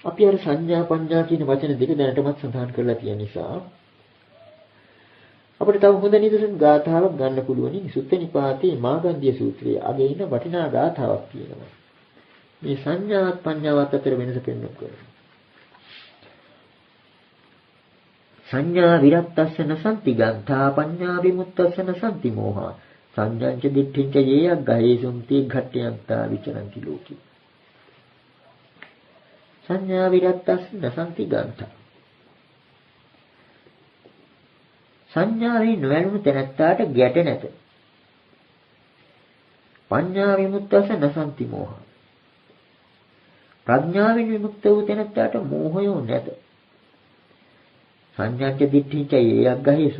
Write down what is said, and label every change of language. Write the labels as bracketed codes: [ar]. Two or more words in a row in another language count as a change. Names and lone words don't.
[si] අපි අර සංඥා පඤ්ඤා කියන වචන දෙක දැනටමත් සඳහන් කරලා තියෙන නිසා අපිට තව හොඳ නිදසුන් ගාථාවක් ගන්න පුළුවනි. සුත්ත නිපාතේ මාගන්ධිය සූත්‍රයේ අගේ ඉන්න වටිනා ගාථාවක් තියෙනවා. මේ සංඥාවත් පඤ්ඤාවත් අතර වෙනස පෙන්වන්න කරනවා. [pi] සංඥා විරත්තස්ස නසන්ති ගන්ථා පඤ්ඤා විමුක්තස්ස නසන්ති මෝහා සංඥාංච දිට්ඨිංච යේයක් ගහේසුම්ති ඝට්ටයන්තා විචරಂತಿ ලෝකේ. සංඥා විරත්තස්ස නසන්ති ගන්ථා [si] සංඥාවේ නොවැළුණු තැනැත්තාට ගැට නැත. [pi] පඤ්ඤා විමුක්තස්ස නසන්ති මෝහා [si] ප්‍රඥාවෙන් විමුක්ත වූ තැනැත්තාට මෝහය නැත. [pi] සංඥාංච දිට්ඨිංච යේයක් ගහේසුම්.